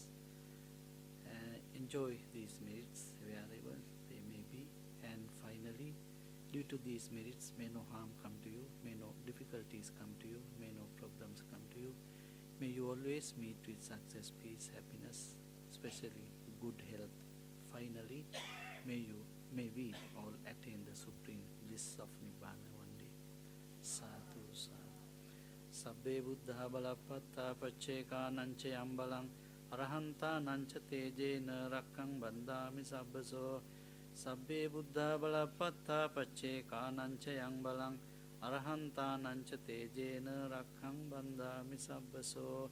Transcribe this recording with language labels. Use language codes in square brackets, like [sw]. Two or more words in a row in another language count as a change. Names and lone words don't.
[en] Enjoy these merits wherever they may be, and finally, due to these merits, may no harm come to you, may no difficulties come to you, may no problems come to you. May you always meet with success, peace, happiness, especially good health. Finally, may we all attain the supreme bliss of Nibbana one day. [pi] Sadhu, sadhu. Sabbe buddha balapatta pacheka nanche ambalang arahanta nancha tejena rakkang bandami sabbaso. Sabbe buddha balapatta pacheka nanche ambalang arahanta nancha tejena rakkang bandami sabbaso.